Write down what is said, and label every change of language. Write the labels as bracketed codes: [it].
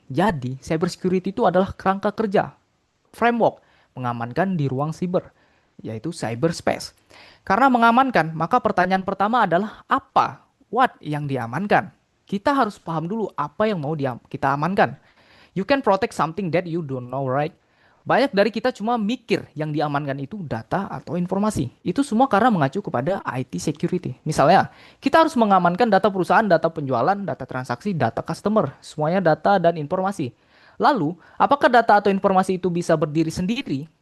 [id] Jadi cyber security itu adalah kerangka kerja, framework mengamankan di ruang siber, yaitu cyberspace. Karena mengamankan, maka pertanyaan pertama adalah apa? What yang diamankan? Kita harus paham dulu apa yang mau kita amankan. [en] You can protect something that you don't know, right? [id] Banyak dari kita cuma mikir yang diamankan itu data atau informasi. Itu semua karena mengacu kepada IT security. Misalnya, kita harus mengamankan data perusahaan, data penjualan, data transaksi, data customer. Semuanya data dan informasi. Lalu, apakah data atau informasi itu bisa berdiri sendiri?